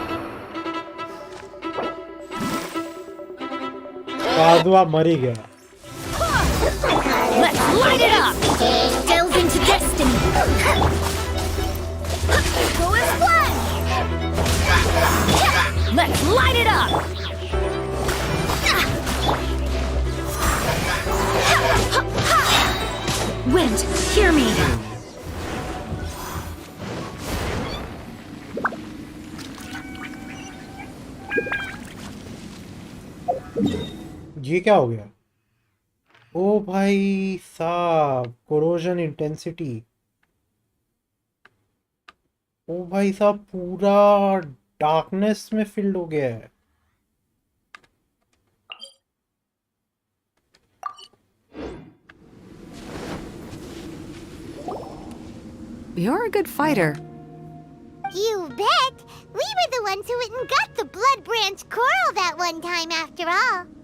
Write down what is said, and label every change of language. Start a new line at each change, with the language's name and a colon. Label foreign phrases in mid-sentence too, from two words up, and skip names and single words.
Hindi: Padua मरी गया.
English: Let's light it up! Delve into destiny! Go and flash! Let's light it up! Wind, hear me!
Hindi: ये क्या हो गया? ओ भाई साहब,
English: corrosion intensity.
Hindi: ओ भाई साहब, पूरा डार्कनेस में फिल्ड हो गया है.
English: You're a good fighter. You bet! We were the ones who went and got the Blood Branch Coral that one time after all.